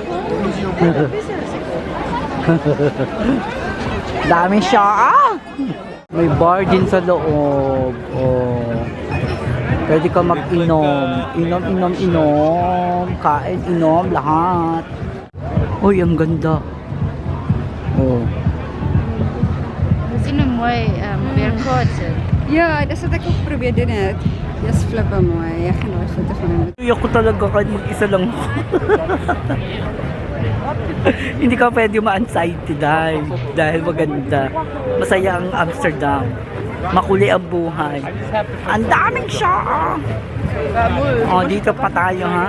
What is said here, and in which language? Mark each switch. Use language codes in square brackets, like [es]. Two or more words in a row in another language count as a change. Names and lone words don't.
[tl] Daming siya, May bar din sa loob. Oh. Pwede ka mag-inom. Inom. Kain, inom, lahat. Uy, ang ganda. Oh. [nl] Sino mooi weer kort. Ja, dat is wat ik ook probeerde net. Dat is flippen mooi. Ja, geen foto van hem. [tl] Uy, ako talaga kahit mag-isa lang. Hindi ka pwede ma-anxiety dahil maganda. Masaya ang Amsterdam. Makuli ang buhay. Ang daming siya. Dito pa tayo, ha?